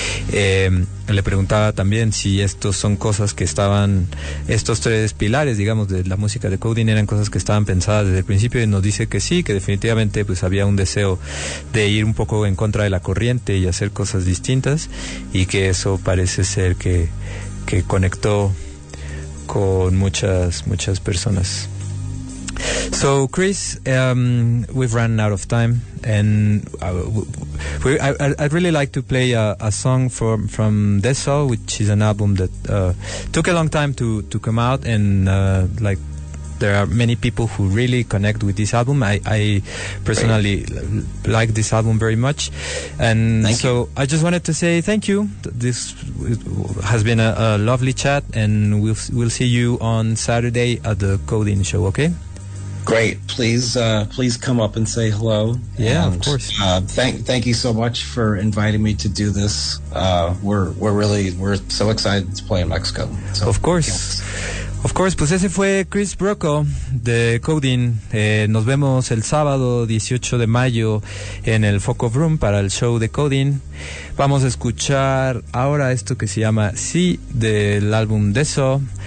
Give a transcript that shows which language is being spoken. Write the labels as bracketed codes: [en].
[es] Le preguntaba también si estos son cosas que estaban, estos tres pilares, digamos, de la música de Coding, eran cosas que estaban pensadas desde el principio, y nos dice que sí, que definitivamente pues había un deseo de ir un poco en contra de la corriente y hacer cosas distintas, y que eso parece ser que conectó con muchas personas. [en] So Chris, we've run out of time, and I'd really like to play a song from Desol, which is an album that took a long time to come out, and like there are many people who really connect with this album. I personally like this album very much, and thank so you. I just wanted to say thank you. This has been a lovely chat, and we'll see you on Saturday at the Coding show. Okay. Great. Please come up and say hello. Yeah, and, of course. Thank you so much for inviting me to do this. We're so excited to play in Mexico. So, of course. Yeah. Of course, [es] pues ese fue Chris Brocco de Coding. Nos vemos el sábado 18 de mayo en el Foco of Room para el show de Coding. Vamos a escuchar ahora esto que se llama Sí, del álbum Deso.